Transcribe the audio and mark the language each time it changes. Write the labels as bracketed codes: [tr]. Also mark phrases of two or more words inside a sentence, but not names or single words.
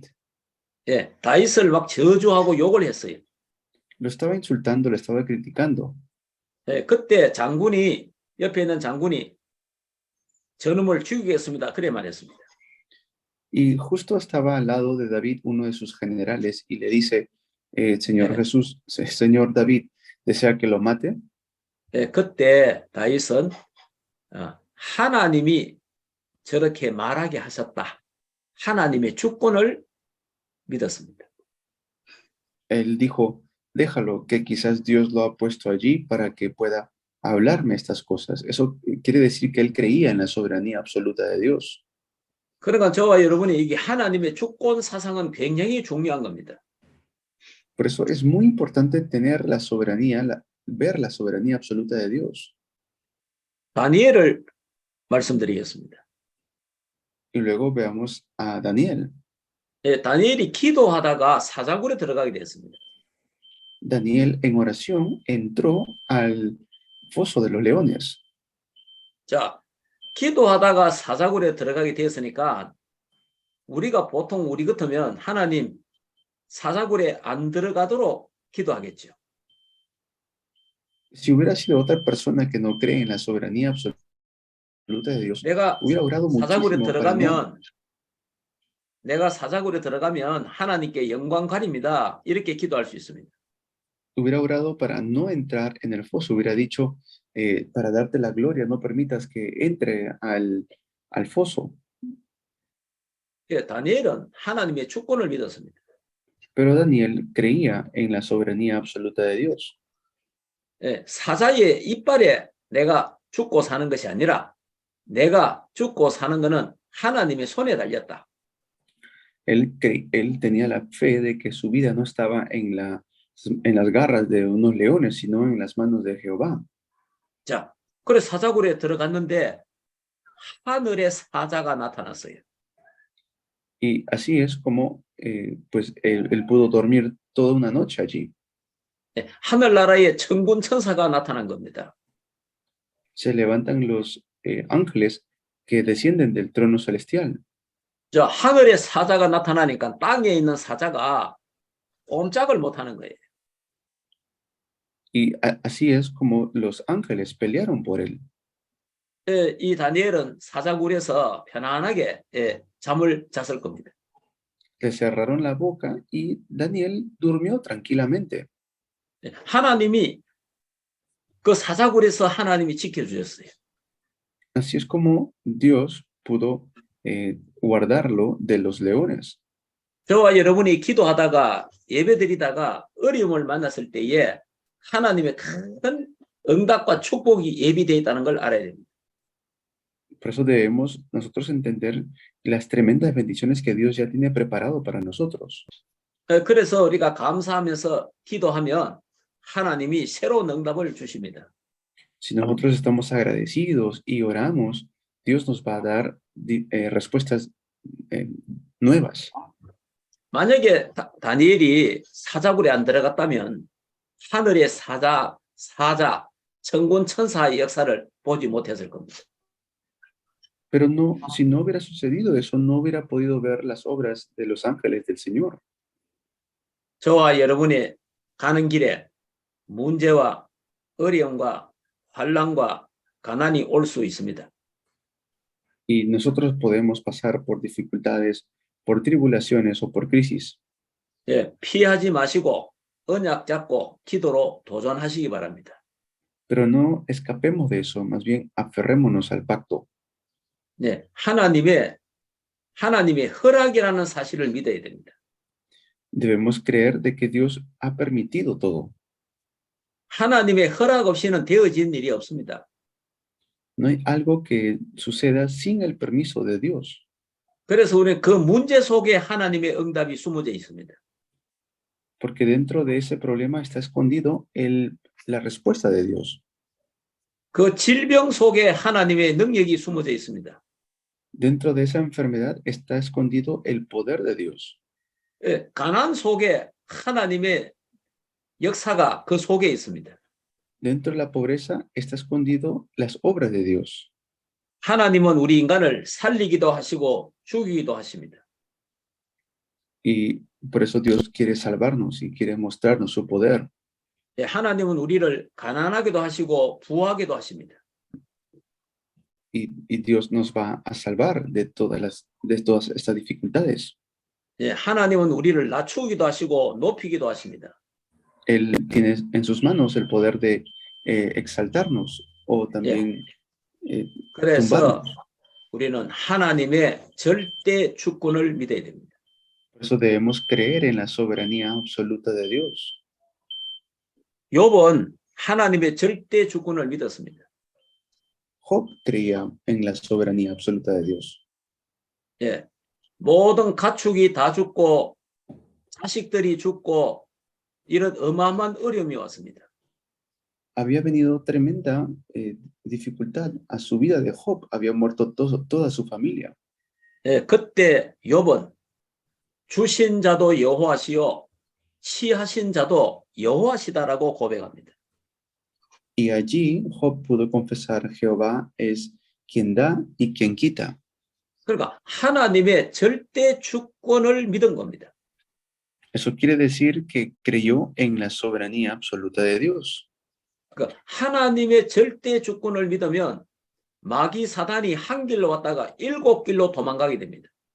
[ko] 다윗을 막 저주하고 욕을 했어요. [es] Lo estaba insultando, lo estaba criticando. [ko] 그때 장군이 옆에 있는 장군이 저놈을 죽이겠습니다. 그래 말했습니다. [es] Y justo estaba al lado de David uno de sus generales y le dice, Señor David, ¿desea que lo mate? [ko] 그때 다윗은 하나님이 저렇게 말하게 하셨다. 하나님의 주권을 믿었습니다. [es] Él dijo, déjalo, que quizás Dios lo ha puesto allí para que pueda hablarme estas cosas. Eso quiere decir que él creía en la soberanía absoluta de Dios. [ko] 그러니까 저와 여러분이 이게 하나님의 주권 사상은 굉장히 중요한 겁니다. [es] Por eso es muy importante tener la soberanía, ver la soberanía absoluta de Dios. [ko] 다니엘을 말씀드리겠습니다. [es] Y luego veamos a Daniel. [ko] 다니엘이 기도하다가 사자굴에 들어가게 됐습니다. [es] Daniel en oración entró al foso de los leones. [ko] 자, 기도하다가 사자굴에 들어가게 됐으니까 우리가 보통 우리 같으면 하나님 사자굴에 안 들어가도록 기도하겠죠. [es] Si hubiera sido otra persona que no cree en la soberanía absoluta de Dios, [ko] 내가 [es] hubiera orado [ko] 사자굴에 [es] muchísimo para no. [ko] 내가 사자굴에 들어가면 하나님께 영광 가립니다. 이렇게 기도할 수 있습니다. [es] Hubiera orado para no entrar en el foso, hubiera dicho, para darte la gloria, no permitas que entre al foso. [ko] 다니엘은 하나님의 주권을 믿었습니다. [es] Pero Daniel creía en la soberanía absoluta de Dios. [ko] 사자의 이빨에 내가 죽고 사는 것이 아니라 내가 죽고 사는 것은 하나님의 손에 달렸다. [es] Él tenía la fe de que su vida no estaba en las garras de unos leones, sino en las manos de Jehová. [ko] 자, 그래 사자굴에 들어갔는데 하늘의 사자가 나타났어요. [es] Y así es como pues él pudo dormir toda una noche allí. [ko] 하늘나라의 천군 천사가 나타난 겁니다. [es] Se levantan los ángeles que descienden del trono celestial. [ko] 저 하늘의 사자가 나타나니까 땅에 있는 사자가 꼼짝을 못하는 거예요. [es] Y así es como los ángeles pelearon por él. [ko] 이 다니엘은 사자굴에서 편안하게 잠을 잤을 겁니다. [es] Le cerraron la boca y Daniel durmió tranquilamente. [ko] 하나님이 그 사자굴에서 하나님이 지켜주셨어요. [es] Así es como Dios pudo guardarlo de los leones. [ko] 저와 여러분이 기도하다가 예배드리다가 어려움을 만났을 때에 하나님의 큰 응답과 축복이 예비되어 있다는 걸 알아야 됩니다. [es] Por eso debemos nosotros entender las tremendas bendiciones que Dios ya tiene preparado para nosotros. [ko] 그래서 우리가 감사하면서 기도하면 하나님이 새로운 응답을 주십니다. [es] Si nosotros estamos agradecidos y oramos, Dios nos va a dar respuestas nuevas. [ko] 만약에 다니엘이 사자굴에 안 들어갔다면 하늘의 사자, 천군 천사의 역사를 보지 못했을 겁니다. [es] Pero no, si no hubiera sucedido eso, no hubiera podido ver las obras de los ángeles del Señor. [ko] 저와 여러분이 가는 길에 문제와 어려움과 환난과 가난이 올 수 있습니다. [es] Y nosotros podemos pasar por dificultades, por tribulaciones o por crisis. [ko] 피하지 마시고 언약 잡고 기도로 도전하시기 바랍니다. [es] Pero no escapemos de eso, más bien aferrémonos al pacto. [ko] 하나님의 허락이라는 사실을 믿어야 됩니다. [es] Debemos creer de que Dios ha permitido todo. [ko] 하나님의 허락 없이는 되어진 일이 없습니다. [es] No hay algo que suceda sin el permiso de Dios. [ko] 그래서 우리는 그 문제 속에 하나님의 응답이 숨어져 있습니다. [es] Porque dentro de ese problema está escondido la respuesta de Dios. [ko] 그 질병 속에 하나님의 능력이 숨어져 있습니다. [es] Dentro de esa enfermedad está escondido el poder de Dios. [ko] 가난 속에 하나님의 역사가 그 속에 있습니다. [es] Dentro de la pobreza está escondido las obras de Dios. [ko] 하나님은 우리 인간을 살리기도 하시고 죽이기도 하십니다. [es] Y por eso Dios quiere salvarnos y quiere mostrarnos su poder. [ko] 하나님은 우리를 가난하게도 하시고 부하게도 하십니다. [es] Y Dios nos va a salvar de todas estas dificultades. [ko] 하나님은 우리를 낮추기도 하시고 높이기도 하십니다. [es] Él tiene en sus manos el poder de exaltarnos o también [ko] 그래서 [es] tumbarnos. [ko] 우리는 하나님의 절대 주권을 믿어야 됩니다. [es] Por eso debemos creer en la soberanía absoluta de Dios. [ko] 욥은 하나님의 절대 주권을 믿었습니다. [es] Job creía en la soberanía absoluta de Dios. [ko] 모든 가축이 다 죽고 자식들이 죽고 이런 어마어마한 어려움이 왔습니다. [es] Había venido tremenda dificultad a su vida de Job. Había muerto toda su familia. [ko] 그때 욥은 주신 자도 여호와시요 취하신 자도 여호와시다라고 고백합니다. [es] Y allí Job pudo confesar, Jehová es quien da y quien quita. [ko] 그러니까 하나님의 절대 주권을 믿은 겁니다. [es] Eso quiere decir que creyó en la soberanía absoluta de Dios. [ko] 그러니까 하나님의 절대 주권을 믿으면 마귀 사단이 한 길로 왔다가 7길로 도망가게 됩니다.